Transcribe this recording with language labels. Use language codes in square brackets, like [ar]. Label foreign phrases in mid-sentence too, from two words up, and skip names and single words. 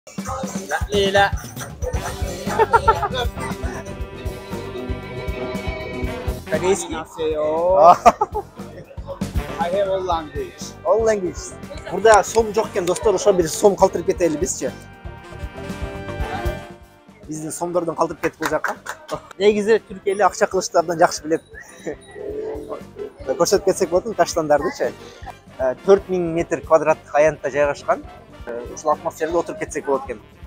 [ru] Lila. Корейский. [en] I have all language. All language. [kk] Burada som жоқ екен достар, [ky] ошо бир сом калтырып кетели бизчи. Биздин сомдордон калтырып кетип бул жакка. Негизи Түркия эле акча кылычты абдан жакшы билет. Көрсөтүп кетсек болот Таштандардычы. 4000 метр квадраттык аянтта жайгашкан. Ушул атмосферада отуруп кетсек болот экен.